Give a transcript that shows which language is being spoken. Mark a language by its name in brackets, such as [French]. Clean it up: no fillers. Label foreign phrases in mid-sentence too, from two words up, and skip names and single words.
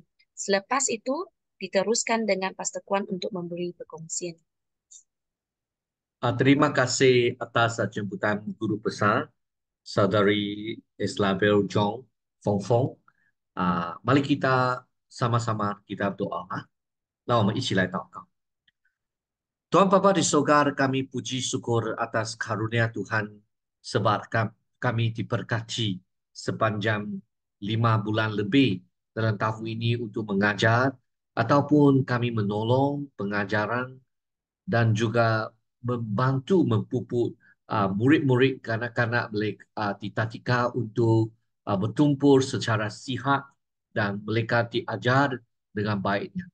[Malay] Selepas itu, diteruskan dengan Pastor untuk memberi perkongsian. Terima kasih atas jemputan guru besar, Saudari Isabel Jong Fong Fong. Mari kita sama-sama kita berdoa. [Chinese] 让我们一起来祷告。 [Malay] Tuhan Bapa di surga, kami puji syukur atas karunia Tuhan sebab kami diberkati sepanjang 5 bulan lebih dalam tahun ini untuk mengajar ataupun kami menolong pengajaran dan juga membantu memupuk murid-murid kanak-kanak di Tatika untuk bertumpul secara sihat dan mereka diajar dengan baiknya.